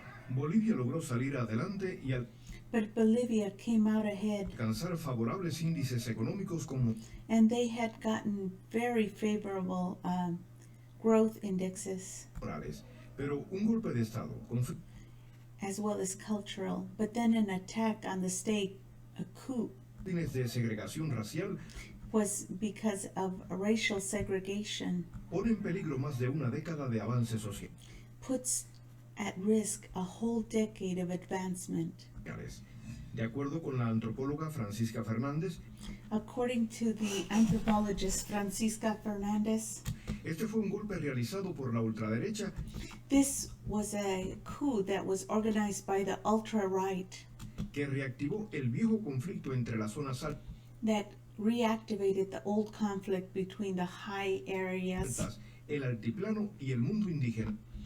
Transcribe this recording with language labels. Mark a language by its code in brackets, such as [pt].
[es] Bolivia logró salir adelante y [en] But Bolivia came out ahead, [es] alcanzar favorables índices económicos como [en] and they had gotten very favorable growth indexes, [es] Morales. Pero un golpe de Estado con [en] as well as cultural. But then an attack on the state, a coup, [es] fines de segregación racial, [en] was because of racial segregation, [es] pone en peligro más de una década de avance social. [en] puts at risk a whole decade of advancement. [es] De acuerdo con la antropóloga Francisca Fernández, [en] According to the anthropologist Francisca Fernandez, [es] este fue un golpe realizado por la ultraderecha [en] this was a coup that was organized by the ultra-right [es] que reactivó el viejo conflicto entre las zonas [en] that reactivated the old conflict between the high areas [es] altas, el altiplano y el mundo indígena,